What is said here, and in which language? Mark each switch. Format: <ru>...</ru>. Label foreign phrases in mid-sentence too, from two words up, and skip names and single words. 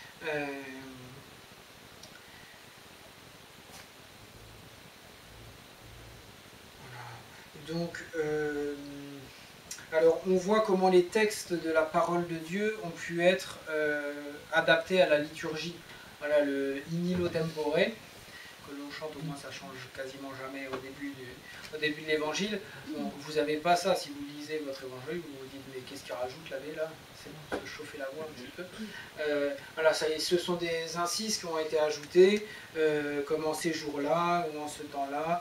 <fr>Voilà. Donc, alors on voit comment les textes de la parole de Dieu ont pu être adaptés à la liturgie. Voilà, le</fr> <la>In illo tempore,</la> <fr>que l'on chante, au moins ça change quasiment jamais au début de l'évangile. Bon, vous n'avez pas ça si vous lisez votre évangile, vous vous dites mais qu'est-ce qu'il rajoute l'abbé là? C'est bon, se chauffer la voix un petit peu. Voilà, ce sont des incises qui ont été ajoutées, comme en ces jours-là ou en ce temps-là.</fr>